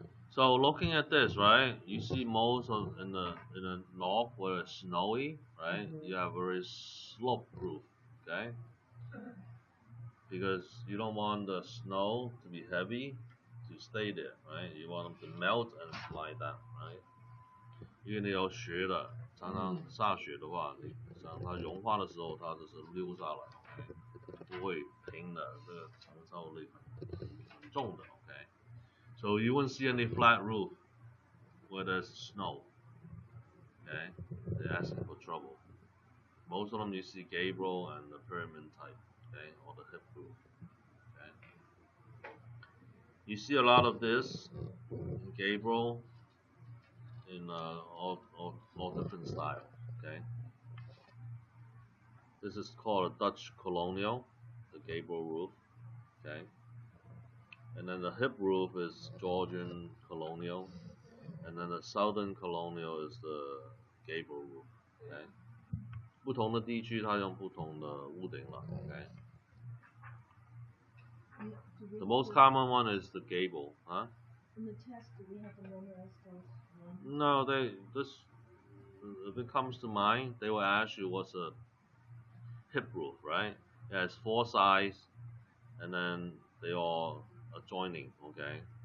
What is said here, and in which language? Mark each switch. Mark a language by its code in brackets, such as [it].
[en] So looking at this, right, you see most of in the north where it's snowy, right? You have very slope roof, okay? Because you don't want the snow to be heavy to stay there, right? You want them to melt and slide down, right? [zh] 因为你有雪的，常常下雪的话，你像它融化的时候，它就是溜下来，不会平的，这个承受力很重的，okay? [en] So you won't see any flat roof where there's snow, okay? They're asking for trouble. Most of them you see gable and the pyramid type, okay, or the hip roof, okay? You see a lot of this in gable in all different styles, okay? This is called a Dutch colonial, the gable roof, okay? And then the hip roof is Georgian colonial, and then the southern colonial is the gable roof, okay? [zh] 不同的地区它用不同的屋顶了 ，okay? [en] The most common one is the gable, huh? In the test, do we have to memorize those? No, if it comes to mind, they will ask you what's a hip roof, right? It has 4 sides, and then they all adjoining, okay?